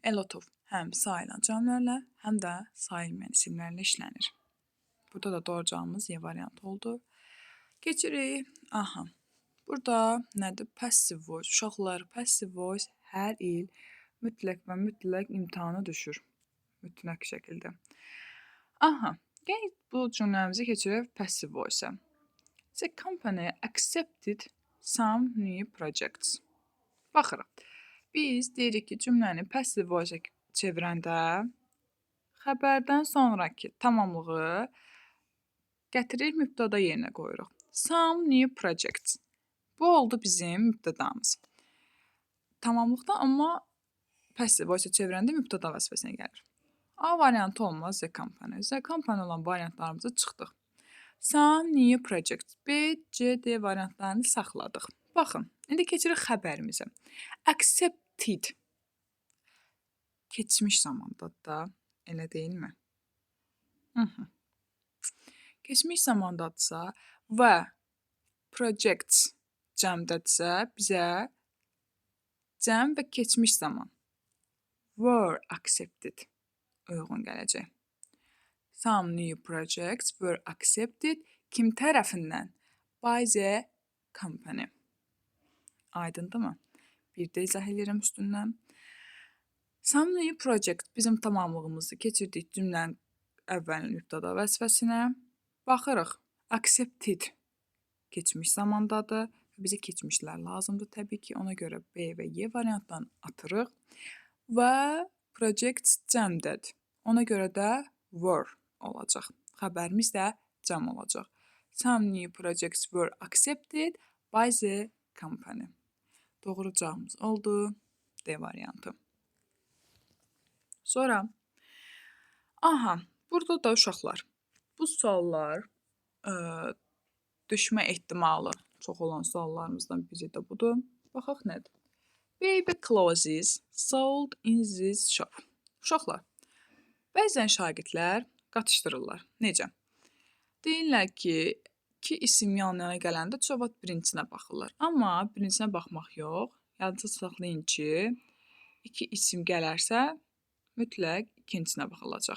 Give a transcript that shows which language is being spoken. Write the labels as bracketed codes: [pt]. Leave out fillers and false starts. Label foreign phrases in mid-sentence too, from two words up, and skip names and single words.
[en] A lot of [az] həm sayılan cəmlərlə, həm də sayılmayan isimlərlə işlənir. Burada da doğru cavabımız Y variantı oldu. Keçirik. Aha. Burada nədir? [en] Passive voice. [az] Uşaqlar, [en] passive voice [az] hər il mütləq və mütləq imtahana düşür. Mütləq şəkildə. Aha. Gəlin bu cümləmizi keçirək [en] passive voice- [az] ə. [en] The company accepted some new projects. [az] Baxırıq. Biz deyirik ki, cümləni [en] passive voice- [az] ə çevirəndə xəbərdən sonraki tamamlığı gətiririk mübtəda yerinə qoyuruq. [en] Some new projects. [az] Bu oldu bizim mübtədamız. Tamamlıqda amma [en] passive voice- [az] ə çevirəndə mübtəda vəzifəsinə gəlir. A variantı olmaz [en] the company. The company [az] olan variantlarımızı çıxdıq. [en] Some new projects. [az] B, C, D variantlarını saxladıq. Baxın, indi keçirik xəbərimizə. Accepted. Keçmiş zamandadır da, elə deyilmi? Keçmiş zamandadırsa və projects cəmdədirsə, bizə cəm və keçmiş zaman [en] were accepted [az] uyğun gələcək. [en] Some new projects were accepted [az] kim tərəfindən? [en] By the company. [az] Aydındır mı? Bir də izah edirəm üstündən. [en] Some new project [az] bizim tamamlığımızı keçirdik cümlənin əvvəlin mübtəda vəzifəsinə. Baxırıq. Accepted keçmiş zamandadır. Bizə keçmişlər lazımdır təbii ki. Ona görə B və Y variantlarını atırıq. Və projects cəmdədir. Ona görə də were olacaq. Xəbərimiz də cəm olacaq. [en] Some new projects were accepted by the company. [az] Doğru cavabımız oldu. D variantı. Sonra, aha, burada da uşaqlar. Bu suallar düşmə ehtimalı çox olan suallarımızdan biri də budur. Baxaq nədir? [en] Baby clothes sold in this shop. [az] Uşaqlar, bəzən şagirdlər qatışdırırlar. Necə? Deyirlər ki, iki isim yan-yana gələndə cavab birincinə baxırlar. Amma birincinə baxmaq yox. Yadınızda saxlayın ki, iki isim gələrsə, mütləq ikincinə baxılacaq.